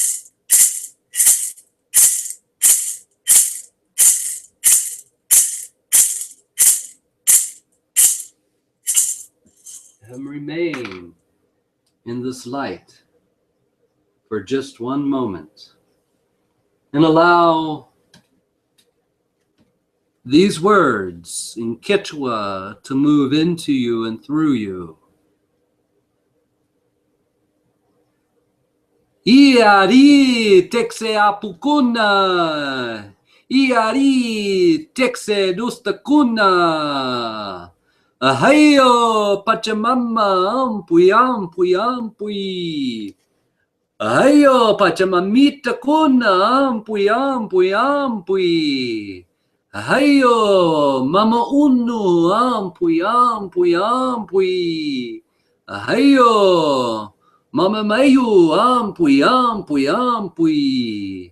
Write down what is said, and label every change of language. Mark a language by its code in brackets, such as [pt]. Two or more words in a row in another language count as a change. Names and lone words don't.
[en] And remain in this light for just one moment and allow these words in Quechua to move into you and through you. [qu] Iari texe apukuna, iari texe dustakuna. Ahayo Pachamama ampui ampui ampui. Ahayo Pachamamita kuna ampui ampui ampui. Ahayo Mama Unu ampui ampui ampui. Ahayo Mama Mayu ampui ampui ampui.